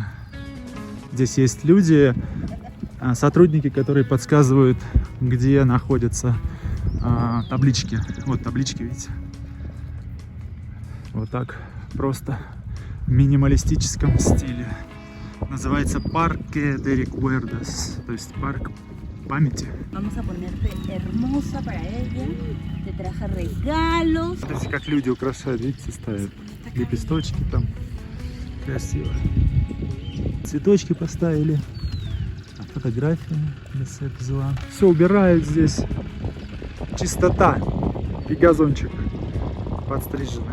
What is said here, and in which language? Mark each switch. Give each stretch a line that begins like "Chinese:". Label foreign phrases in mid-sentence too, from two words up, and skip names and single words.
Russian: Здесь есть люди, сотрудники, которые подсказывают, где находятся таблички. Вот таблички, видите? Вот так просто в минималистическом стиле. Называется Parque de Recuerdos, то есть парк памяти.
Spanish: Vamos a ponerte hermosa para ella. Te traje regalos.
Russian: Смотрите, как люди украшают, видите, ставят лепесточки там. Красиво. Цветочки поставили. Фотографии Лисет взяла. Все убирают здесь. Чистота. И газончик подстриженный.